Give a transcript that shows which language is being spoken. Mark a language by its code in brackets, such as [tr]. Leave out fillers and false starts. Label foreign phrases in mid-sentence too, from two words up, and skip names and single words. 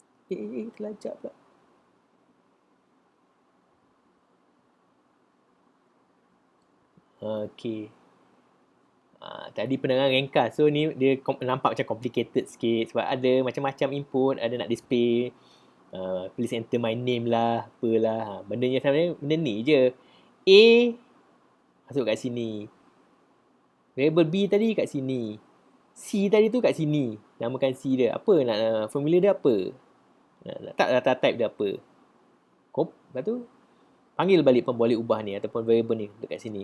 [ms] Terlajak pula. Okey. Tadi penerangan ringkas. So ni dia nampak macam complicated sikit sebab ada macam-macam input, ada nak display [en] please enter my name [ms] lah, apalah. Bendanya sebenarnya benda ni je. A masuk kat sini. Variable B tadi kat sini. C tadi tu kat sini. Namakan C dia. Apa nak formula dia apa? Letak data type dia apa? Lepas tu panggil balik pemboleh ubah ni ataupun variable ni dekat sini.